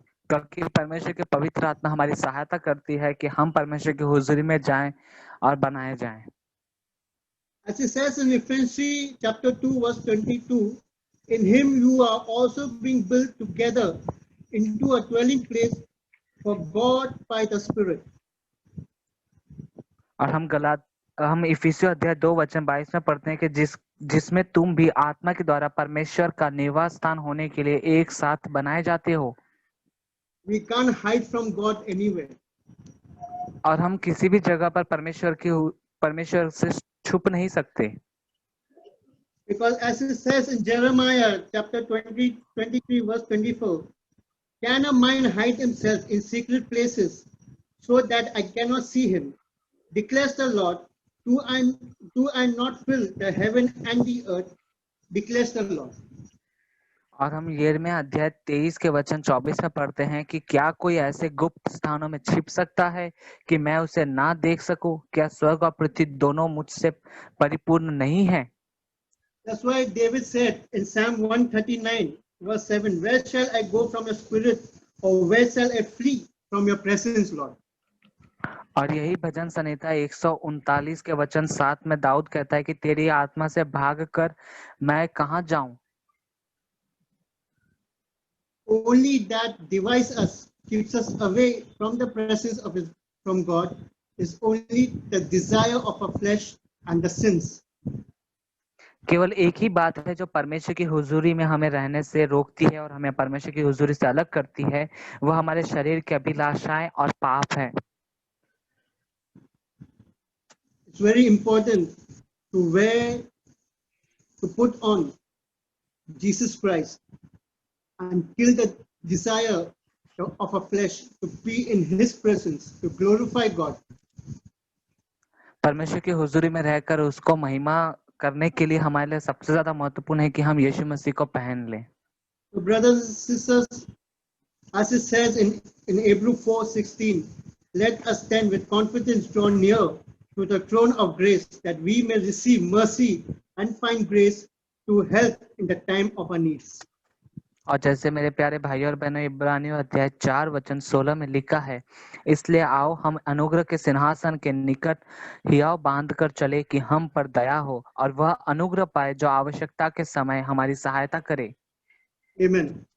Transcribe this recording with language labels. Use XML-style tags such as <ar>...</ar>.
<hi>क्योंकि परमेश्वर के पवित्र आत्मा हमारी सहायता करती है कि हम परमेश्वर की हुजूरी में जाएं और बनाए जाएं।</hi> <en>As it says in Ephesians chapter 2 verse 22, in Him you are also being built together into a dwelling place for God by the Spirit.</en> <hi>और हम इफिसियों अध्याय 2 वचन 22 में पढ़ते हैं कि जिसमें तुम भी आत्मा के द्वारा परमेश्वर का निवास स्थान होने के लिए एक साथ बनाए जाते हो।</hi> <en>We can't hide from God anywhere.</en> <hi>और हम किसी भी जगह पर परमेश्वर से छुप नहीं सकते।</hi> <en>Because as it says in Jeremiah chapter 23 verse 24, can a man hide himself in secret places so that I cannot see him? Declares the Lord, do I not fill the heaven and the earth? Declares the Lord.</en> <hi>और हम यिर्मयाह अध्याय 23 के वचन 24 में पढ़ते हैं कि क्या कोई ऐसे गुप्त स्थानों में छिप सकता है कि मैं उसे ना देख सकूं? क्या स्वर्ग और पृथ्वी दोनों मुझसे परिपूर्ण नहीं है?</hi> <en>That's why David said in Psalm 139 verse 7, where shall I go from your spirit, or where shall I flee from your presence, Lord?</en> <hi>और यही भजन संहिता 139 के वचन 7 में दाऊद कहता है कि तेरी आत्मा से भाग कर मैं कहाँ जाऊं?</hi> <en>Only that divides us, keeps us away from the presence from God, is only the desire of our flesh and the sins.</en> <hi>केवल एक ही बात है जो परमेश्वर की हुजूरी में हमें रहने से रोकती है और हमें परमेश्वर की हुजूरी से अलग करती है, वह हमारे शरीर की अभिलाषाएं और पाप है।</hi> <en>It's very important to put on Jesus Christ and kill the desire of our flesh to be in His presence, to glorify God.</en> <hi>परमेश्वर की हुजूरी में रहकर उसको महिमा करने के लिए हमारे लिए सबसे ज्यादा महत्वपूर्ण है कि हम यीशु मसीह को पहन लें।</hi> <en>So brothers and sisters, as it says in Hebrews 4:16, let us stand with confidence draw near to the throne of grace, that we may receive mercy and find grace to help in the time of our needs.</en> <hi>और जैसे मेरे प्यारे भाई और बहनों, इब्रानियों अध्याय 4 वचन 16 में लिखा है, इसलिए आओ हम अनुग्रह के सिंहासन के निकट हियाव बांध कर चले कि हम पर दया हो और वह अनुग्रह पाए जो आवश्यकता के समय हमारी सहायता करे।</hi> <en>Amen.</en>